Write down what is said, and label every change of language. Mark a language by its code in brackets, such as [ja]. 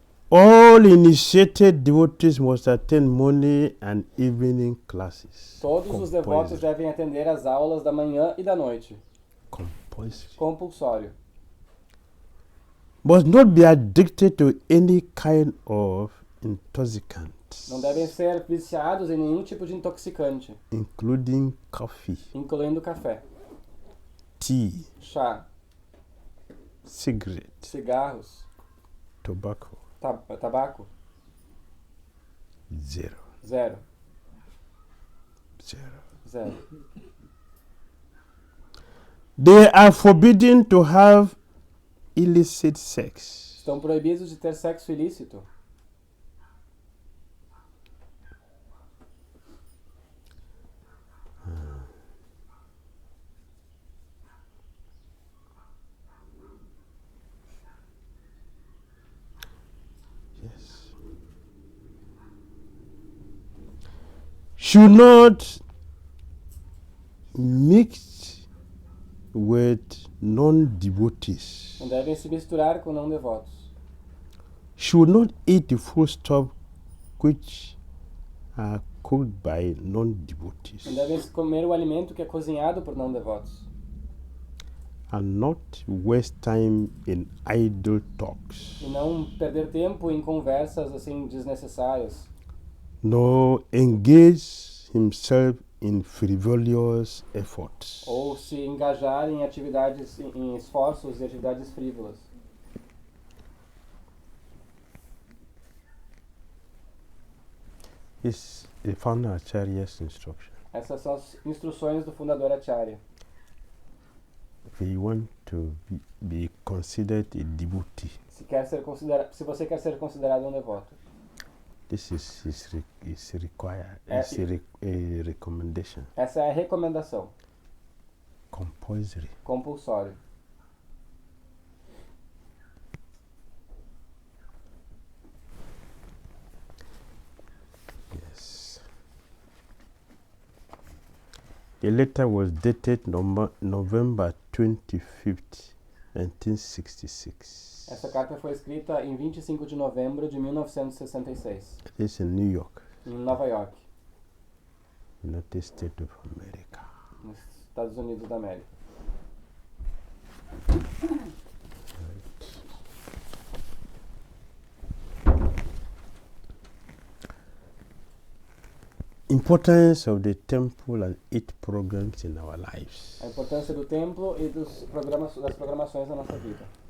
[en] All initiated devotees must attend morning and evening classes. [pt] Todos os devotos devem atender às aulas da manhã e da noite. [en] Compulsory. [pt] Compulsório. [en] Must not be addicted to any kind of intoxicants, [pt] Não devem ser viciados em nenhum tipo de intoxicante, [en] including coffee, [pt] incluindo café, [en] tea, [pt] chá, [en] cigarette, [pt] cigarros, [en] tobacco. [pt] Tabaco. [en] Zero. [pt] Zero. 0. [en] They are forbidden to have illicit sex. [pt] Estão proibidos de ter sexo ilícito. [en] Yes. Should not mix with non-devotees. [pt] Não devem se misturar com não devotos. [en] Should not eat the foodstuff which are cooked by non-devotees. [pt] Não devem comer o alimento que é cozinhado por não devotos. [en] And not waste time in idle talks. [pt] E não perder tempo em conversas assim desnecessárias. [en] Nor engage himself in frivolous efforts. [pt] Ou se engajar em atividades, em esforços e atividades frívolas. [en] Is the founder Acharya's instruction. [pt] Essas são as instruções do fundador Acharya. [en] If you want to be considered a devotee, [pt] Se você quer ser considerado um devoto, [en] this is required. [pt] É, [en] It's a recommendation. [pt] essa é a recomendação. [en] Compulsory. [pt] Compulsório. [en] Yes. The letter was dated November 25th, 1966. [pt] Essa carta foi escrita em 25 de novembro de 1966, [en] It is in New York, [pt] em Nova York, [en] United States of America. [pt] nos Estados Unidos da América. [en] Importance of the temple and its programs in our lives. [pt] A importância do templo e das programações da nossa vida.